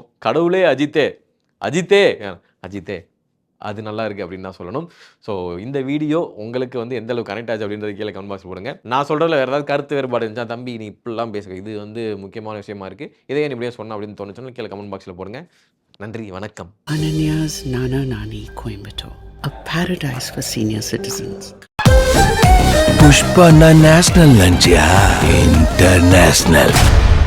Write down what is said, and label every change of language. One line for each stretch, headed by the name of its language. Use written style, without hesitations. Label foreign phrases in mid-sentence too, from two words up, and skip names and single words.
Tamil: கடவுளே அஜித்தே அஜித்தே அஜித்தே அது நல்லா இருக்குது அப்படின்னு தான் சொல்லணும். ஸோ இந்த வீடியோ உங்களுக்கு வந்து எந்த அளவுக்கு கனெக்ட் ஆச்சு அப்படின்றது கீழே
English: comment box
Tamil: போடுங்க. நான் சொல்கிறதுல வேறு ஏதாவது கருத்து வேறுபாடு இருந்துச்சா, தம்பி நீ இப்படிலாம் பேசுங்க, இது வந்து முக்கியமான விஷயமா இருக்குது, இதே இப்படியே சொன்ன அப்படின்னு தோணுச்சுன்னா கீழே
English: comment box-il
Tamil: போடுங்க. நன்றி, வணக்கம்.
English: Ananya's Nana Nani Coimbatore, a paradise for senior citizens. Pushpana National Lunch, yeah. International.